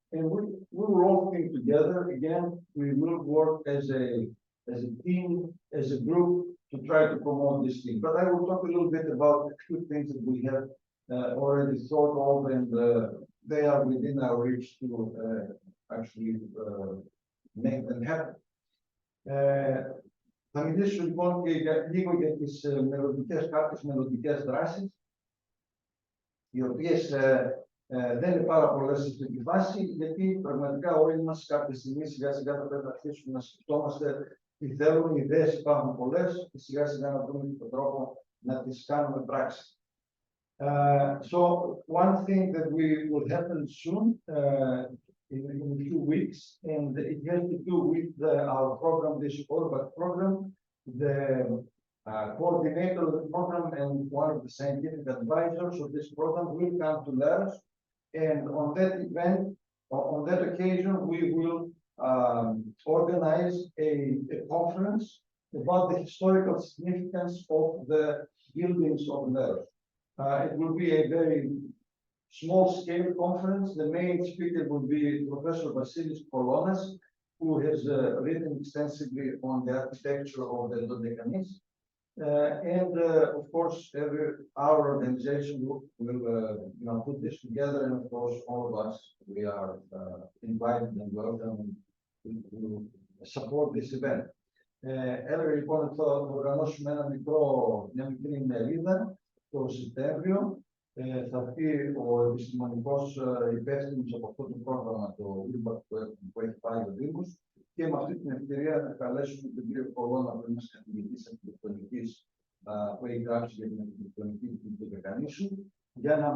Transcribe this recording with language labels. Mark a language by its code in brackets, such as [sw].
[en] And we will all think together. Again, we will work as a team, as a group, to try to promote this thing. But I will talk a little bit about a few things that we have already thought of, and they are within our reach to actually make them happen. [el] Θα μιλήσω λοιπόν και λίγο για τις κάποιες μελλοντικές δράσεις, οι οποίες δεν είναι πάρα πολλές στην αυτή τη φάση, γιατί πραγματικά όλοι μας κάποια στιγμή σιγά σιγά θα πρέπει να αρχίσουμε να σκεφτόμαστε τι θέλουμε. Οι ιδέες υπάρχουν πολλές και σιγά σιγά να βρούμε τον τρόπο να τις κάνουμε πράξη. [en] So one thing that will happen soon in a few weeks, and it has to do with our program, the Orbat program. The coordinator of the program and one of the scientific advisors of this program will come to Leros. And on that event, on that occasion, we will organize a conference about the historical significance of the buildings of Leros. It will be a very small-scale conference. The main speaker will be Professor Vasilis Kolonas, who has written extensively on the architecture of the Dodekanis. And of course, our organization will put this together, and of course, all of us, we are invited and welcome to support this event. [el] Έλεγα λοιπόν ότι θα οργανώσουμε μια μικρή ημερίδα το Σεπτέμβριο. Θα έρθει ο επιστημονικός υπεύθυνος από αυτό το πρόγραμμα, το Urbat που έχει πάρει ο Δήμος, και με αυτή την ευκαιρία θα καλέσουμε τον κύριο Κολώνα, που είναι ένας καθηγητής αρχιτεκτονικής που έχει γράψει για την αρχιτεκτονική του Δεκανήσου, για